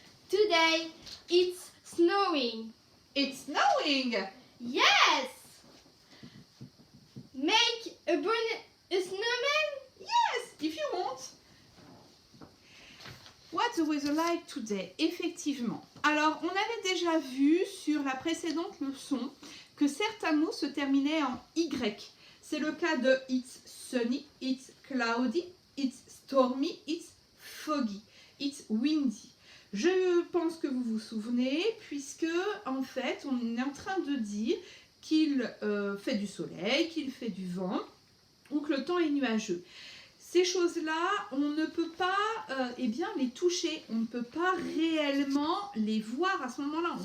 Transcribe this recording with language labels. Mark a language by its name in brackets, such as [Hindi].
[English] Today it's snowing. It's snowing. Yes! Make a snowman? Yes, if you want. What's the weather like today? [French] Effectivement. Alors, on avait déjà vu sur la précédente leçon que certains mots se terminaient en Y. C'est le cas de [English] it's sunny, it's cloudy, it's stormy, it's foggy, it's windy. [French] Je pense que vous vous souvenez, puisque en fait, on est en train de dire qu'il fait du soleil, qu'il fait du vent, ou que le temps est nuageux. Ces choses-là, on ne peut pas les toucher, on ne peut pas réellement les voir à ce moment-là.